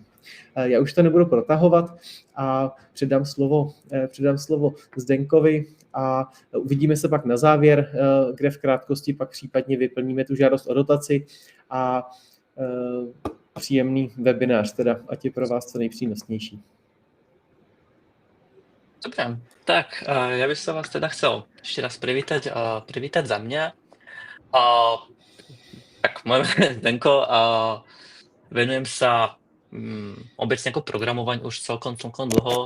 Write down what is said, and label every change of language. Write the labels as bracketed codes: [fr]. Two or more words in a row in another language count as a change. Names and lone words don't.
[cs] Já už to nebudu protahovat a předám slovo Zdenkovi a uvidíme se pak na závěr, kde v krátkosti pak případně vyplníme tu žádost o dotaci a příjemný webinář, teda ať je pro vás co nejpřínosnější. [sk] Dobre, tak ja by som vás teda chcel ešte raz privítať za mňa. Tak moje meno je Zdenko a venujem sa obecne ako programovaniu už celkom dlho.